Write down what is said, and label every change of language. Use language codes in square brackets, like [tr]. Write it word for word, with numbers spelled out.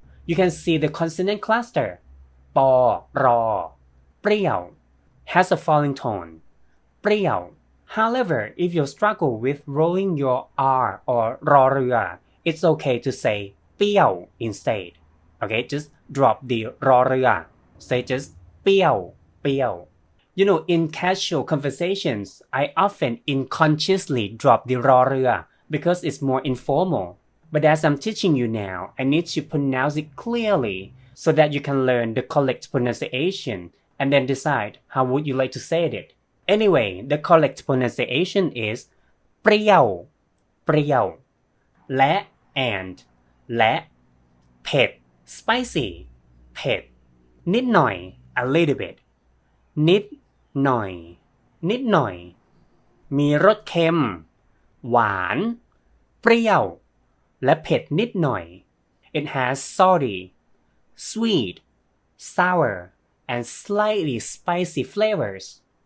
[en] You can see the consonant cluster ปอรอเปรี้ยว has a falling tone เปรี้ยว However, if you struggle with rolling your R or รอเรือ it's okay to say เปรี้ยว instead Okay, just drop the รอเรือ Say just เปรี้ยวเปรี้ยวYou know, in casual conversations, I often unconsciously drop the รอเรือ because it's more informal. But as I'm teaching you now, I need to pronounce it clearly so that you can learn the correct pronunciation and then decide how would you like to say it. Anyway, the correct pronunciation is เปรี้ยวเปรี้ยวและ and และเผ็ด spicy เผ็ดนิดหน่อย a little bit นิดหน่อยนิดหน่อย [th] มีรสเค็มหวานเปรี้ยวและเผ็ดนิดหน่อย [en] It has salty, sweet, sour, and slightly spicy flavors.